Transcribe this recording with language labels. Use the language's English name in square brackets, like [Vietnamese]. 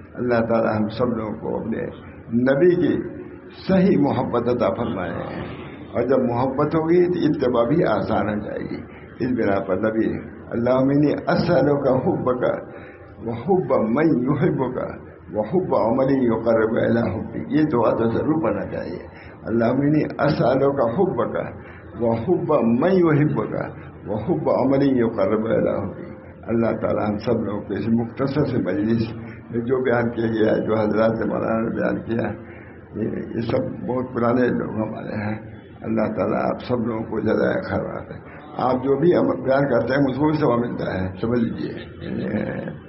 [Urdu] اللہ تعالیٰ ہم سب لوگوں کو اپنے نبی کی صحیح محبت عطا فرمائے اور جب محبت ہوگی تو اتباع بھی آسان ہو جائے گی. اس بنا پر نبی [Arabic] اللهم إني أسألك حبك وحب من يحبك وحب عمل يقرب إلى حبك. [Urdu] یہ دعا تو ضرور پڑھنا چاہیے. [Arabic] اللهم إني أسألك حبك وحب من يحبك وحب عمل يقرب إلى حبك. [Urdu] اللہ تعالیٰ ہم سب لوگوں کو اس مختصر سے مجلس میں جو بیان کیا گیا ہے، جو حضرات سے مولانا نے بیان کیا ہے، یہ سب بہت پرانے لوگ ہمارے ہیں. اللہ تعالیٰ آپ سب لوگوں کو جزائے خیر ہے. آپ جو بھی بیان کرتے ہیں مجھ کو بھی ثواب ملتا ہے، سمجھ لیجیے.